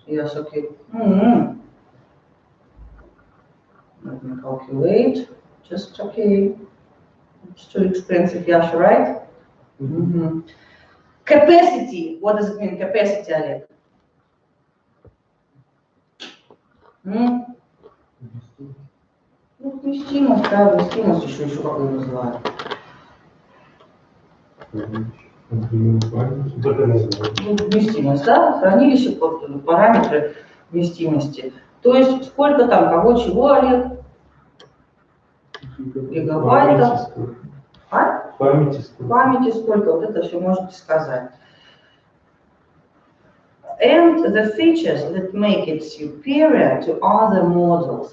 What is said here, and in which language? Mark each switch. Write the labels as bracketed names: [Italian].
[English] Yes, okay. Mm-hmm. Let me calculate. Just okay. It's too expensive, Yasha, right? Mm-hmm. Capacity. What does it mean, capacity, Олег? [Russian] Ну, вместимость, да, вместимость еще как ее называют. Только называется. Ну, вместимость, да, хранилище, параметры вместимости. То есть сколько там, кого, чего, Олег? Гигабайтов. А? Памяти сколько? Памяти сколько, вот это все можете сказать. [English] And the features that make it superior to other models.